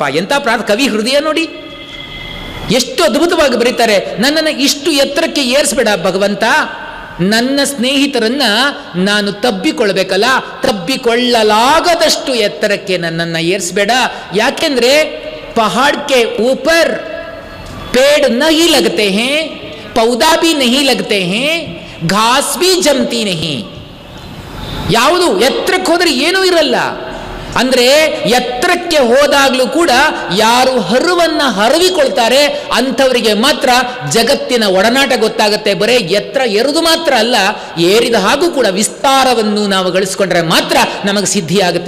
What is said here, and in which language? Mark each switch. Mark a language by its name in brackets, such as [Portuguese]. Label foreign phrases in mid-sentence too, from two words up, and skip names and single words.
[Kannada] ಎಂಥ ಕವಿ ಹೃದಯ ನೋಡಿ, ಎಷ್ಟು ಅದ್ಭುತವಾಗಿ ಬರೀತಾರೆ. ನನ್ನನ್ನು ಇಷ್ಟು ಎತ್ತರಕ್ಕೆ ಏರಿಸಬೇಡ ಭಗವಂತ, ನನ್ನ ಸ್ನೇಹಿತರನ್ನ ನಾನು ತಬ್ಬಿಕೊಳ್ಬೇಕಲ್ಲ, ತಬ್ಬಿಕೊಳ್ಳಲಾಗದಷ್ಟು ಎತ್ತರಕ್ಕೆ ನನ್ನನ್ನು ಏರಿಸಬೇಡ. [Hindi] ಯಾಕೆಂದ್ರೆ पहाड़ के ऊपर पेड़ नहीं लगते हैं, पौधा भी नहीं लगते हैं, घास भी जमती नहीं. [Kannada] ಯಾವುದು ಎತ್ತರಕ್ಕೆ ಹೋದರೆ ಏನೂ ಇರಲ್ಲ. ಅಂದ್ರೆ ಎತ್ತರಕ್ಕೆ ಹೋದಾಗಲೂ ಕೂಡ ಯಾರು ಹರುವನ್ನ ಹರವಿಕೊಳ್ತಾರೆ ಅಂಥವರಿಗೆ ಮಾತ್ರ ಜಗತ್ತಿನ ಒಡನಾಟ ಗೊತ್ತಾಗುತ್ತೆ. ಬರೇ ಎತ್ತರ ಏರುವುದು ಮಾತ್ರ ಅಲ್ಲ, ಏರಿದ ಹಾಗೂ ಕೂಡ ವಿಸ್ತಾರವನ್ನು ನಾವು ಗಳಿಸ್ಕೊಂಡ್ರೆ ಮಾತ್ರ ನಮಗೆ ಸಿದ್ಧಿಯಾಗುತ್ತೆ.